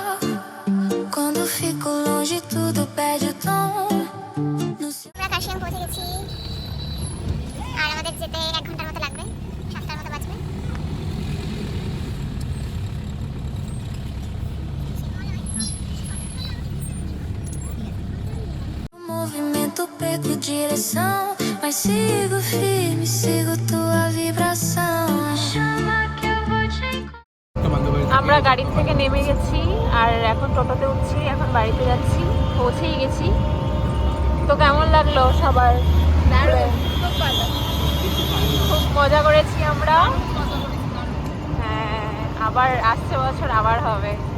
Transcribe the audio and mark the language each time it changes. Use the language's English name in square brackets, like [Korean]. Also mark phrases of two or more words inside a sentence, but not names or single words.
[Portuguese] Quando fico longe, tudo perde o tom. No seu... [Bangla] আমরা কাশিয়াম পৌঁছে গেছি আর আমাদের যেতে 1 ঘন্টার মতো লাগবে, 7টার মতো বাজবে। [Portuguese] Movimento perco direção, mas sigo firme, sigo tua vibração. Chama que eu vou te encontrar. [Bangla] আমরা গাড়ি থেকে নেমে গেছি আর এখন টোটোতে উঠছি, এখন বাড়িতে যাচ্ছি, পৌঁছেই গেছি। তো কেমন লাগলো সবার? খুব মজা করেছি আমরা। হ্যাঁ, আবার আসছে বছর আবার হবে।